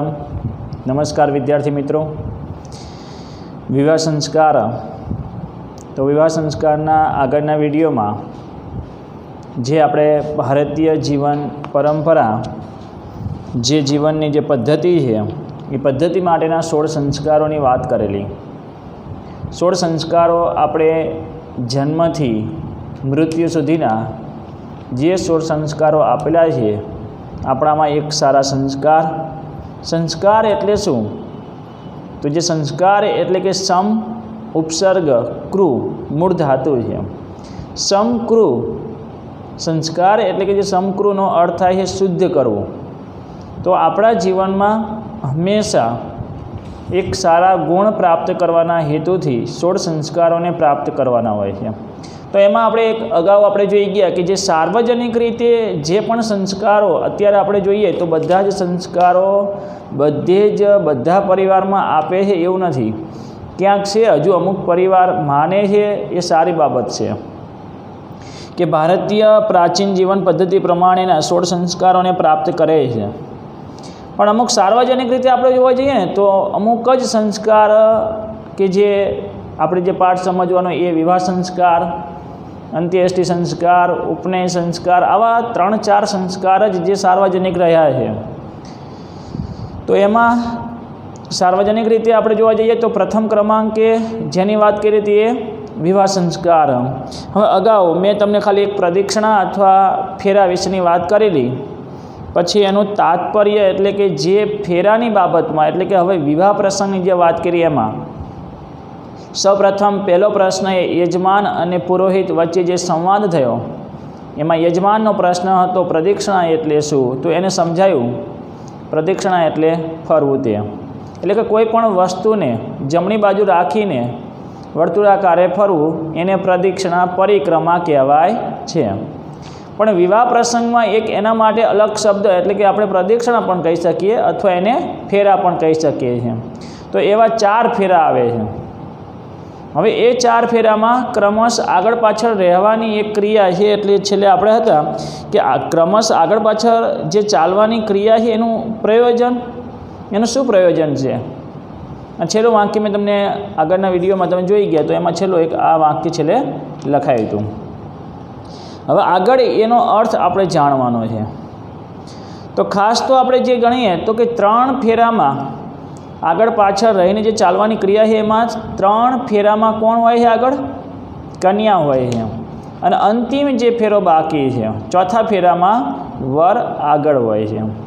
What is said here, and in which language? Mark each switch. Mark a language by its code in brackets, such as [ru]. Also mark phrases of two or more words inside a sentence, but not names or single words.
[hi] नमस्कार विद्यार्थी मित्रों। [gu] વિવાહ સંસ્કાર તો વિવાહ સંસ્કારના આગળના વિડિયોમાં જે આપણે ભારતીય જીવન પરંપરા જે જીવનની જે પદ્ધતિ હૈ એ પદ્ધતિ માટેના 16 સંસ્કારોની વાત કરેલી। 16 સંસ્કારો આપણે જન્મથી મૃત્યુ સુધીના જે 16 સંસ્કારો આપેલા છે આપણામાં એક સારા સંસ્કાર એટલે શું? તો જે સંસ્કાર એટલે કે સમ ઉપસર્ગ કૃ મૂળ ધાતુ હૈ। સમકૃ સંસ્કાર એટલે કે જે સમકૃનો અર્થ થાય શુદ્ધ કરવું। તો આપણા જીવનમાં હંમેશા એક સારા ગુણ પ્રાપ્ત કરવાના હેતુથી 16 સંસ્કારોને પ્રાપ્ત કરવાના હોય છે। તો એમાં આપણે એક અગાઉ આપણે જોઈ ગયા કે જે સાર્વજનિક રીતે જે પણ સંસ્કારો અત્યારે આપણે જોઈએ તો બધા જ સંસ્કારો બધે જ બધા પરિવારમાં આપે છે એવું નથી। ક્યાંક છે હજુ અમુક પરિવાર માને છે એ સારી બાબત છે કે ભારતીય પ્રાચીન જીવન પદ્ધતિ પ્રમાણેના 16 સંસ્કારોને પ્રાપ્ત કરે છે। પણ અમુક સાર્વજનિક રીતે આપણે જોવા જઈએ ને તો અમુક જ સંસ્કાર કે જે આપણે જે પાઠ સમજવાનો એ વિવાહ સંસ્કાર, અંત્યેષ્ટિ સંસ્કાર, ઉપનયન સંસ્કાર, આવા 3-4 સંસ્કાર જ જે સાર્વજનિક રહ્યા હૈ। તો એમાં સાર્વજનિક રીતે આપણે જોવા જઈએ તો પ્રથમ ક્રમાંકે જેની વાત કરી હતી એ વિવાહ સંસ્કાર। હવે અગાઉ મૈં તમને ખાલી એક પ્રદક્ષિણા અથવા ફેરા વિશેની વાત કરેલી, પછી એનું તાત્પર્ય એટલે કે જે ફેરાની બાબતમાં એટલે કે હવે વિવાહ પ્રસંગની જે વાત કરી એમાં સૌપ્રથમ પહલો પ્રશ્ન યજમાન અને પુરોહિત વચ્ચે જે સંવાદ થયો એમાં યજમાનનો પ્રશ્ન હતો પ્રદક્ષિણા એટલે શું? તો એને સમજાયું પ્રદક્ષિણા એટલે ફરવું તે એટલે કે કોઈ પણ વસ્તુને જમણી બાજુ રાખીને વર્તુળાકારે ફરવું એને પ્રદક્ષિણા પરિક્રમા કહેવાય છે। પણ વિવાહ પ્રસંગમાં એક એના માટે અલગ શબ્દ એટલે કે આપણે પ્રદક્ષિણા પણ કહી શકીએ અથવા એને ફેરા પણ કહી શકીએ છીએ। તો એવા 4 ફેરા આવે છે। હવે એ 4 ફેરામાં ક્રમશ આગળ પાછળ રહેવાની એક ક્રિયા છે। એટલે છેલ્લે આપણે હતા કે આ ક્રમશ આગળ પાછળ જે ચાલવાની ક્રિયા છે એનું પ્રયોજન એનું શું પ્રયોજન છે? છેલ્લું વાક્ય મૈં તમને આગળના વિડિયોમાં તમે જોઈ ગયા તો એમાં છેલ્લો એક આ વાક્ય છેલ્લે લખાયું હતું। હવે આગળ એનો અર્થ આપણે જાણવાનો છે। તો ખાસ તો આપણે જે ગણીએ તો કે 3 ફેરામાં આગળ પાછળ રહીને જે ચાલવાની ક્રિયા હૈ એમાં 3 ફેરામાં કોણ હોય છે? આગળ કન્યા હોય છે। અને અંતિમ જે ફેરો બાકી છે ચોથા ફેરામાં વર આગળ હોય છે।